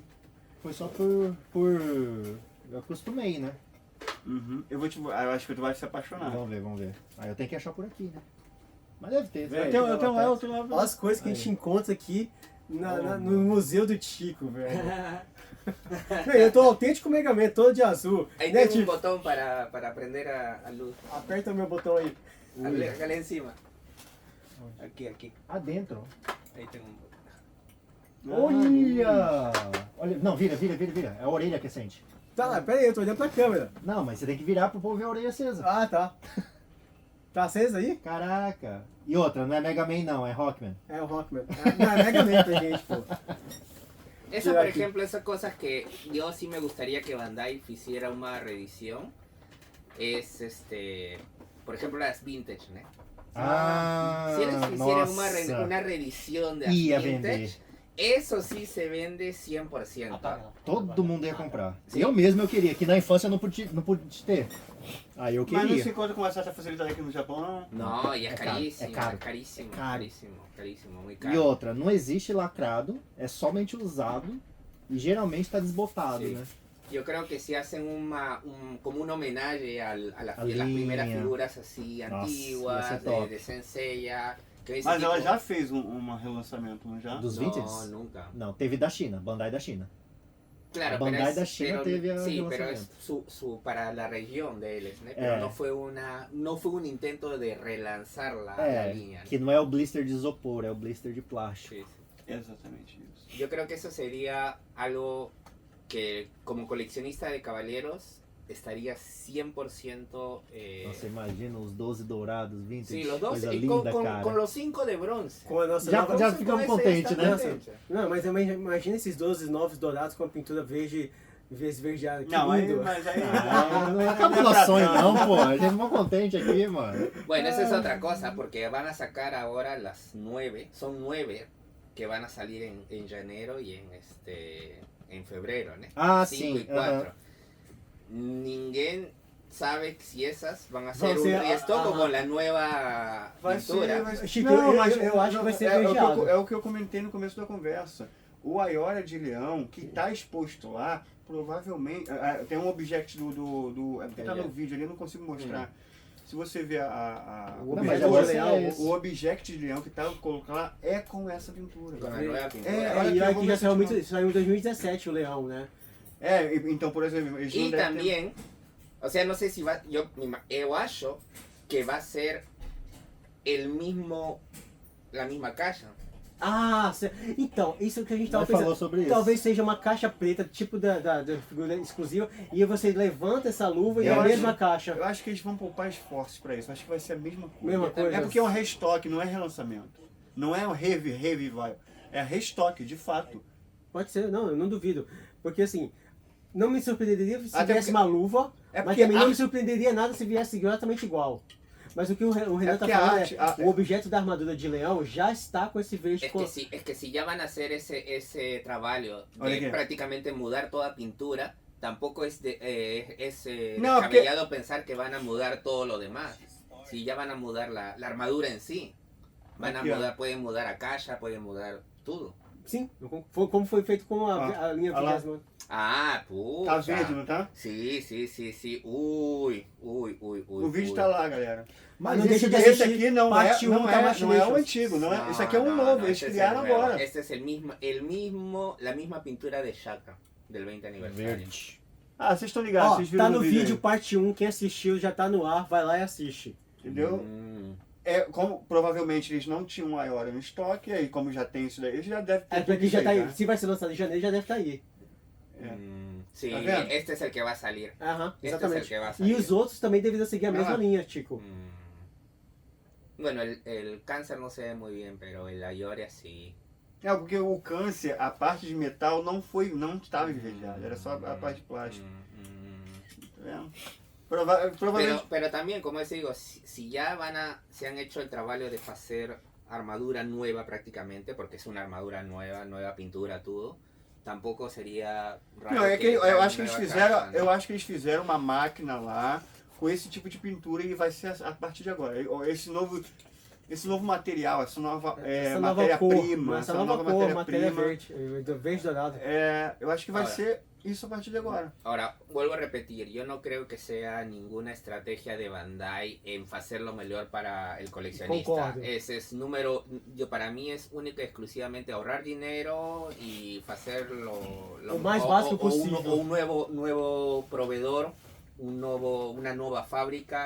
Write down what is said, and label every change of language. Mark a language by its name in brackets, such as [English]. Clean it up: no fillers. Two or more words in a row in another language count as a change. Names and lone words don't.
[Portuguese] foi só por... Eu acostumei, né? Uhum. Eu acho que tu vai se apaixonar. Vamos ver. Aí eu tenho que achar por aqui, né? Mas deve ter. Velho, Eu tenho lá. Olha as coisas que a gente encontra aqui no Museu do Tico, velho. Eu tô autêntico Mega Man, todo de azul. [Spanish] Ahí [Portuguese] Né, [Spanish] tengo un Tico? botón para prender a luz. [Portuguese] Aperta o meu botão aí. [Spanish] Acá encima. Aquí. Adentro. Ahí tengo un botón. [Portuguese] Olha! Não, vira. É a orelha que sente. Tá, pera aí, eu tô olhando pra câmera. Não, mas você tem que virar pro povo ver a orelha acesa. Ah, tá. Tá acesa aí? Caraca. E outra, não é Mega Man não, é Rockman. É o Rockman. Não, é Mega Man pra gente, pô. [Spanish] Eso, Mira por aquí. ejemplo, esas cosas que yo sí me gustaría que Bandai hiciera una reedición. Es por ejemplo, las vintage, ¿no? Ah, Si ellos hicieran [Portuguese] nossa. [Spanish] una reedición de las [Portuguese] Ia [Spanish] vintage, [Portuguese] vender. [Spanish] eso sí se vende 100%. [Portuguese] Todo mundo ia comprar. Eu mesmo eu queria, que na infância eu não pude ter. Aí eu Mas não queria. se encontra com uma certa facilidade aqui no Japão, não. [Spanish] No, y es Es caro, carísimo, es caro. es carísimo, Caro. carísimo, muy [Portuguese] E [Spanish] caro. [Portuguese] outra, não existe lacrado, é somente usado e geralmente tá desbotado, [Spanish] Sí. [Portuguese] né? [Spanish] Yo creo que si hacen como un homenaje a las línea. primeras figuras así [Portuguese] Nossa, [Spanish] antiguas, [Portuguese] ia ser top. [Spanish] de Senseiya. [Portuguese] Que esse Mas ela tipo- já fez um relançamento, não já? Dos [Spanish] No, [Portuguese] vintage? [Spanish] nunca. [Portuguese] Não, teve da China, Bandai da China. [Spanish] Claro, [Portuguese] A Bandai [Spanish] pero [Portuguese] da China teve a [Spanish] sí, pero es relanzamiento. para la región de ellos, ¿no? Pero no fue un intento de relanzar la línea. ¿no? que [Portuguese] não é o blister de isopor, é o blister de plástico. [Spanish] Sí, sí. [Portuguese] Exatamente isso. [Spanish] Yo creo que eso sería algo que como coleccionista de caballeros estaría 100%... [Portuguese] Nossa, imagina os 12 dourados, [Spanish] vintage, sí, los dos, [Portuguese] coisa [Spanish] y [Portuguese] linda, cara. [Spanish] con los 5 de bronce. [Portuguese] Com a nossa Já- nova... já [Spanish] Con [Portuguese] ficamos [Spanish] ese [Portuguese] contentes, [Spanish] está [Portuguese] né? contente. Não, mas também imagina esses 12 novos dourados com a pintura verde esverdeada. Que Não, aí, lindo. mas aí. Ah, não acaba nosso sonho não, pô. A gente ficou contente aqui, mano. [Spanish] Bueno, esa es otra cosa, porque van a sacar ahora las 9, son 9 que van a salir en enero y en febrero, ¿no? Ah, 5 [Portuguese] sim. [Spanish] y 4. [Portuguese] Ninguém sabe [Spanish] si esas van a [Portuguese] Vão [Spanish] ser un [Portuguese] ser, [Spanish] restock o ajá. con la nueva pintura. [Portuguese] Chico, eu acho que vai ser beijado. É o que eu comentei no começo da conversa. O Aiora de Leão, que está exposto lá, provavelmente... tem um object é porque tá no vídeo ali, eu não consigo mostrar. Se você ver O o objeto objeto de leão, o object de leão que tá colocado lá é com essa pintura. [Spanish] Con la nueva pintura. [Portuguese] olha E aqui, eu aí vou que já ver se eu saiu em 2017 o Leão, né? Então, por exemplo... eles não [Spanish] Y [Portuguese] devem ter- [Spanish] también, o sea, no sé si va, yo acho que va a ser la misma caixa. [Portuguese] Ah, então, isso que a gente tava Nós falou pensando. sobre isso. Talvez seja uma caixa preta, tipo da figura exclusiva, e aí você levanta essa luva e é Eu a acho- mesma caixa. Eu acho que eles vão poupar esforços pra isso. Acho que vai ser a mesma coisa. Mesma coisa. É porque é um restock, não é relançamento. Não é um revival. É restock, de fato. Pode ser, não, eu não duvido. Porque assim, não me surpreenderia se Até viesse porque- uma luva, É mas porque também não a- me surpreenderia nada se viesse exatamente igual. Mas o que o Renan tá porque a falando arte- é, o objeto da armadura de leão já está com esse verde [Spanish] Es que si ya van a hacer ese trabajo Oye, de ¿qué? prácticamente mudar toda pintura, tampoco es No, descabellado pensar que van a mudar todo lo demás. Si ya van a mudar la armadura en sí, van a [Portuguese] Aqui, ó. [Spanish] mudar, pueden mudar a caixa, pueden mudar tudo. [Portuguese] Sim, como foi feito com a linha olha lá. 20. Ah, puta. Tá verde, não tá? [Spanish] Sí, sí, sí, sí. Uy. [Portuguese] O vídeo tá lá, galera. Mas não esse, deixa de esse assistir aqui não parte é, um não da é o Machinations. antigo, não é? Esse aqui é um novo, eles [Spanish] este es el [Portuguese] criaram [Spanish] nuevo. [Portuguese] agora. [Spanish] Este es la misma pintura de Chakra, del 20 aniversario. [Portuguese] Verde. Ah, vocês estão ligados, Ó, vocês viram tá no vídeo aí, parte 1, quem assistiu já tá no ar, vai lá e assiste. entendeu? Como provavelmente eles não tinham um Aiora no estoque, aí como já tem isso daí, eles já devem ter É tudo porque isso já tá aí, aí. Se vai ser lançado em janeiro, já deve estar aí. [Spanish] Sí, ¿Estás viendo? este es el que va a salir. [Portuguese] Aham, [Spanish] Este es el [Portuguese] exatamente. [Spanish] que va a [Portuguese] E [Spanish] salir. [Portuguese] os outros também deveriam seguir a mesma Ah. linha, Chico. [Spanish] Bueno, el cáncer no se ve muy bien, pero el Ayoria sí. [Portuguese] Porque o câncer, a parte de metal não estava envejada, era só a parte de plástico. Tá vendo? Provavelmente. [Spanish] Pero también, como les digo, si ya se han hecho el trabajo de hacer armadura nueva prácticamente, porque es una armadura nueva pintura, todo, tampoco sería raro. [Portuguese] Não, é que eu [Spanish] hagan [Portuguese] acho que eles [Spanish] nueva [Portuguese] fizeram, [Spanish] caja, ¿no? [Portuguese] eu acho que eles fizeram uma máquina lá com esse tipo de pintura e vai ser a partir de agora. Esse novo material, essa nova Essa nova cor, matéria-prima, essa nova cor, matéria verde, verde dourado. eu acho que vai [Spanish] Ahora. [Portuguese] ser isso a partir de agora. [Spanish] Ahora, vuelvo a repetir, yo no creo que sea ninguna estrategia de Bandai en hacer lo mejor para el coleccionista. [Portuguese] Concordo. [Spanish] Ese es para mí es única y exclusivamente ahorrar dinero y hacer Lo más básico posible. O un nuevo proveedor, una nueva fábrica.